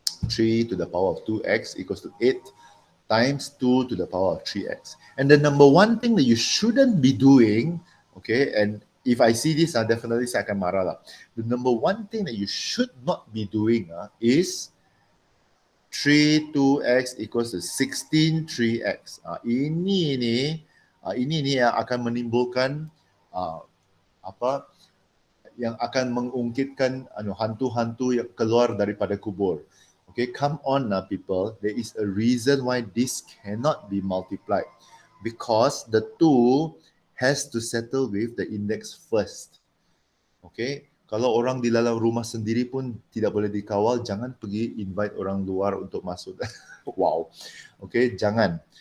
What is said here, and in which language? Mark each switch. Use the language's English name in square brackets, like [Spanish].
[English] 3 to the power of 2x equals to 8 times 2 to the power of 3x. And the number one thing that you shouldn't be doing, okay, and if I see this, I definitely say I akan marah lah. The number one thing that you should not be doing is 3 2x equals to 16 3x. [Malay] Ini yang akan menimbulkan apa yang akan mengungkitkan hantu-hantu yang keluar daripada kubur. [English] Okay, come on now people. There is a reason why this cannot be multiplied. Because the 2 has to settle with the index first. [Malay] Okay, kalau orang di dalam rumah sendiri pun tidak boleh dikawal, jangan pergi invite orang luar untuk masuk. Wow. Okay, jangan.